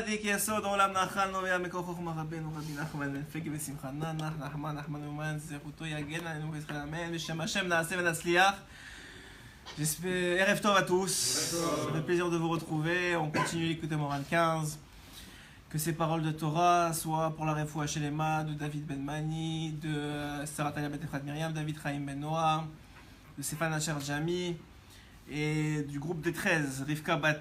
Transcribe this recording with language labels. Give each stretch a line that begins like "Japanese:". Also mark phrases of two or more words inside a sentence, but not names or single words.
Hebrew: צדיק יסוד עולם נחל נובע מכוח חוכמה רבנו רבי נחמן בן פגי ושמחה נח נחמן אומן זכותו יגן עלינו ויזכר אמן בשם השם נעשה ונצליח. ערב טוב
French: à tous, ça fait plaisir de vous retrouver, on continue d'écouter Moran 15. Que ces paroles de Torah soient pour la
Hebrew: רפואה שלמה
French: de David Ben Mani, de Sarah Talia Bet Efrat Miriam, David Chaim Ben Noah, de Stéphane Asher Jami et du groupe des 13, Rivka Bat